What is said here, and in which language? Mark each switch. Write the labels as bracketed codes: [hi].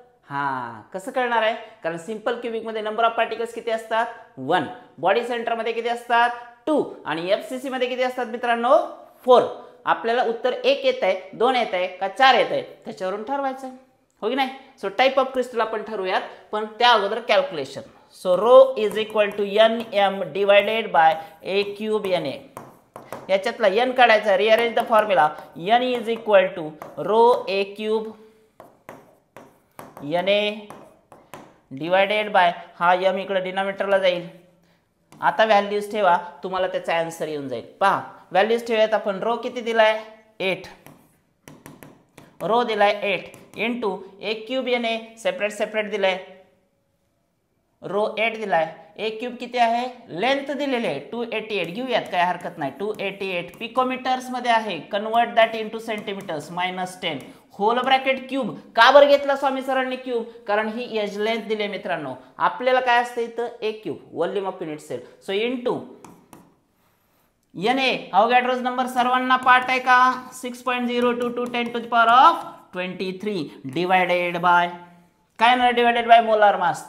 [mr] हा कसं कळणार आहे, कारण सिंपल क्यूबिक मध्ये नंबर ऑफ पार्टिकल्स किती असतात 1, बॉडी सेंटर मध्ये किती असतात 2 आणि एफसीसी मध्ये किती असतात मित्रांनो 4. आपल्याला उत्तर 1 येत आहे, 2 येत आहे का 4 येत आहे त्याच्यावरून ठरवायचं आहे, हो की नाही. सो टाइप ऑफ क्रिस्टल आपण ठरवूयात, पण त्या अगोदर calculation. [en] So rho is equal to N M divided by A cube N A. [mr] याच्यातला एन काढायचा, [en] Rearrange the formula. N is equal to rho A cube N A divided by, [mr] हा M इकडे डिनॉमिनेटरला जाईल. आता व्हॅल्यूज ठेवा, तुम्हाला त्याचा answer येऊन जाईल. पहा व्हॅल्यूज ठेवूयात आपण. रो किती दिलाय 8, रो दिलाय 8 into A cube N A separate separate दिलाय, रो 8 दिलाय. ए क्यूब किती आहे, लेंथ दिलेली आहे 288, घेऊयात काय हरकत नाही. 288 पिकोमीटर्स मध्ये आहे, [en] convert that into centimetres [mr] -10 hole bracket cube. का बरं घेतला स्वामी सरांनी क्यूब, कारण ही एज लेंथ दिली मित्रांनो. आपल्याला काय असतं इथं ए cube volume of unit sale. So into N A अवोगॅड्रोज number सर्वांना पाठ आहे का 6.022 10⁻23 डिवायडेड बाय काय ना डिवायडेड बाय मोलार मास.